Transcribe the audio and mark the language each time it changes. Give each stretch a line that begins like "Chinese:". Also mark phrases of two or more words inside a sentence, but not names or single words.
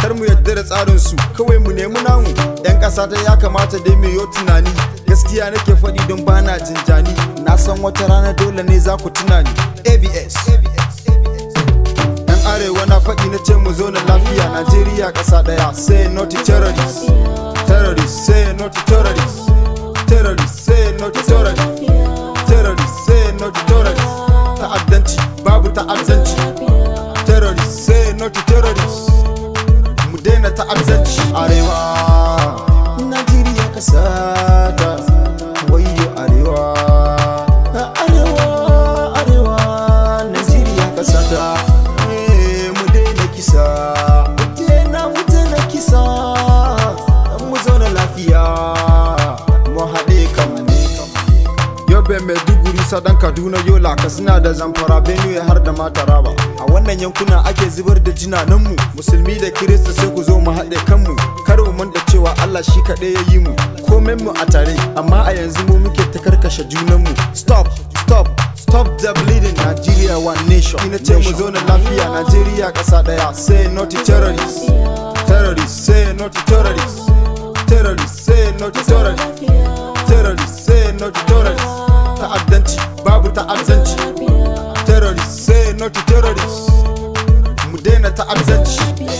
Hausa: Kar mu yadda da tsarin su, kawai mu nemi namu. Yan ƙasa ta ya kamata dai mu yi tunani. Gaskiya nake faɗi don bana jinjani. Na san wata rana dole ne za ku tuna ni. ABS yan arewa na faɗi na ce mu zo na lafiya Nigeria ƙasa ɗaya.
English: Say no to terrorists, terrorists say no to terrorists, terrorists say no to terrorists, terrorists say no to terrorists.
Hausa: Ta'addanci babu ta'addanci,
English: terrorists say no to terrorists.
Hausa: Mu daina ta'addanci. Arewa Nigeria ƙasa ta, wayo arewa, arewa, arewa Nigeria ƙasa ta. Mu daina kisa, mu daina kisa. Mu zauna lafiya, mu haɗe kanmu. Yobe, Maiduguri, Sadan, Kaduna, Yola, Katsina da Zamfara, Benue har da ma Taraba. A wannan yankuna ake zubar da jinananmu. Musulmi da Kirista sai ku zo mu haɗe kanmu. Kar mu manta cewa Allah shi kaɗai ya yi mu, komen mu a tare, amma a yanzu mu muke ta karkashe junanmu.
English: Stop, stop, stop the bleeding. Nigeria one nation.
Hausa: Ina ce mu zo na lafiya Nigeria ƙasa ɗaya.
English: Say no to terrorists, terrorists say no to terrorists, terrorists say no to terrorists, terrorists say no to terrorists.
Hausa: Ta'addanci babu ta'addanci,
English: terrorists say no to terrorists.
Hausa: Mu daina ta'addanci.